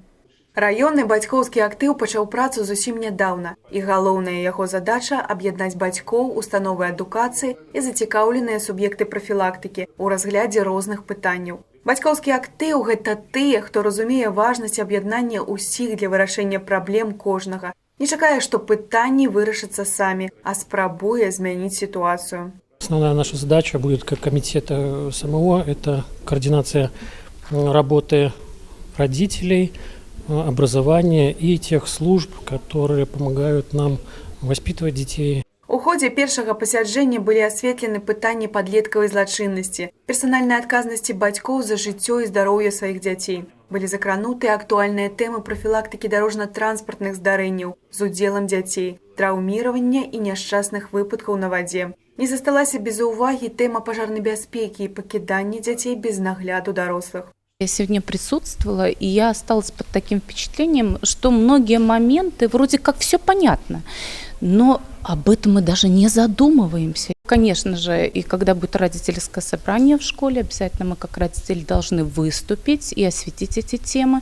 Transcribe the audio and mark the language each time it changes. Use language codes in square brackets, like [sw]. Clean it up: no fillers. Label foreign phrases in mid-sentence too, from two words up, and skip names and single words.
[be] Раённы бацькоўскі актыў пачаў працу зусім нядаўна, і галоўная яго задача – аб'яднаць бацькоў, установы адукацыі і зацікаўленыя суб'екты прафілактыкі ў разглядзе розных пытанняў. Бацькоўскі актыў – гэта тыя, хто разумее важнасць аб'яднання ўсіх для вырашэння праблем кожнага. Не чакае, што пытанні вырашацца самі, а спрабуе змяніць ситуацию. [ru] Основная наша задача будет как комитета самого – это координация работы родителей, образования и тех служб, которые помогают нам воспитывать детей. [be] У ходзе першага пасяджэння былі асветлены пытанні падлеткавай злачыннасці, персанальнай адказнасці бацькоў за жыццё і здароўе сваіх дзяцей. Былі закрануты актуальныя тэмы прафілактыкі дарожна-транспартных здарэнняў з удзелам дзяцей, траўміравання і няшчасных выпадкаў на вадзе. Не засталася без увагі тэма пажарнай бяспекі і пакідання дзяцей без нагляду дарослых. [ru] Я сегодня присутствовала, и я осталась под таким впечатлением, что многие моменты вроде как все понятно, но об этом мы даже не задумываемся. Конечно же, и когда будет родительское собрание в школе, обязательно мы как родители должны выступить и осветить эти темы.